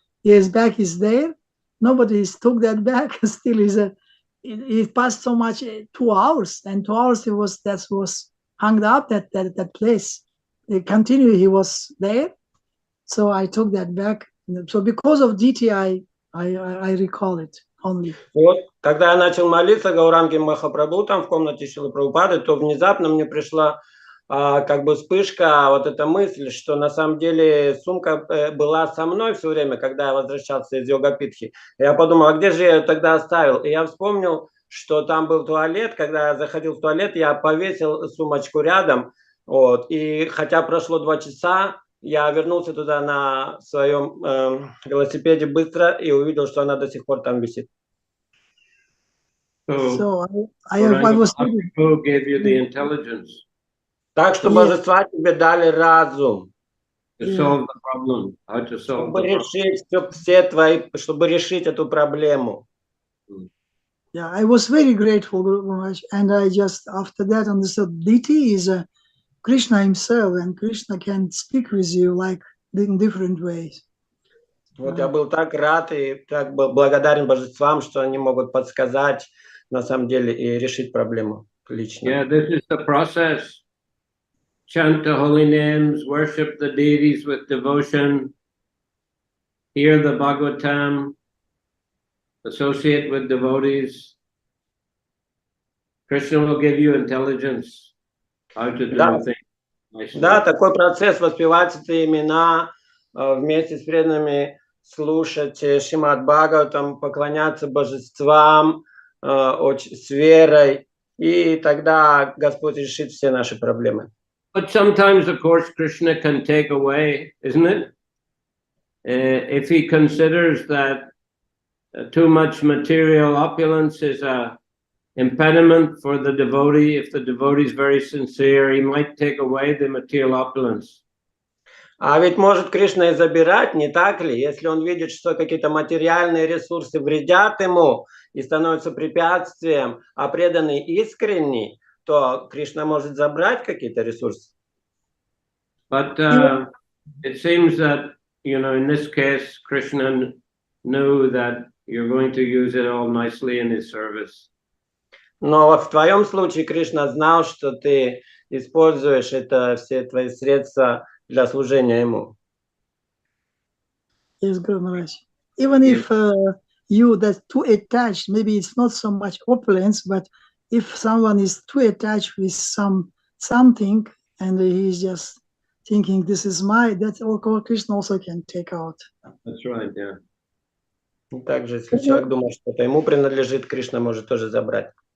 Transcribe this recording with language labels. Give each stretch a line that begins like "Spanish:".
English: His bag is there. Nobody took that bag. Still it passed so much 2 hours, and 2 hours that was hung up that place. It continued. He was there. So I took that back. So because of DT, I recall it only.
Russian: Вот, когда я начал молиться Гауранге Махапрабху там в комнате Шрилы Прабхупады, то внезапно мне пришла как бы вспышка, вот эта мысль, что на самом деле сумка была со мной все время, когда я возвращался из йога-питхи. Я подумал, а где же я ее тогда оставил? И я вспомнил, что там был туалет. Когда я заходил в туалет, я повесил сумочку рядом. Вот, и хотя прошло 2 часа, я вернулся туда на своем велосипеде быстро и увидел, что она до сих пор там висит.
English: So, I was thinking, who gave you the intelligence
Russian: Так что божества тебе дали разум,
English: to solve the problem, how to solve
Russian: чтобы
English: the problem.
Russian: решить все твои, чтобы решить эту проблему.
English: Yeah, I was very grateful, Guru Maharaj, and I just after that understood deity is Krishna himself, and Krishna can speak with you like in different ways.
Russian: Вот я был так рад и так благодарен божествам, что они могут подсказать на самом деле и решить проблему лично.
English: Yeah, this is the process. Chant the holy names, worship the deities with devotion, hear the Bhagavatam, associate with devotees. Krishna will give you intelligence how to do things.
Russian: Да, такой процесс, воспевать эти имена, вместе с преданными слушать Шримад Бхагаватам, поклоняться божествам с верой, и тогда Господь решит все наши проблемы.
English: But sometimes, of course, Krishna can take away, isn't it? If he considers that too much material opulence is a impediment for the devotee, if the devotee is very sincere, he might take away the material opulence.
Russian: А ведь может Кришна и забирать, не так ли? Если он видит, что какие-то материальные ресурсы вредят ему и становятся препятствием, а преданный искренний, то Кришна может забрать какие-то ресурсы.
English: But it seems that, you know, in this case, Krishna knew that you're going to use it all nicely in his service.
Russian: Но в твоем случае Кришна знал, что ты используешь это, все твои средства для служения ему.
English: Yes, Guru Maharaj. Even if you that's too attached, maybe it's not so much opulence, but if someone is too attached with something and he's just thinking this is that's all Krishna also can take out. That's right, yeah.
Russian: И также, если человек думает, что это ему принадлежит, Кришна может тоже забрать.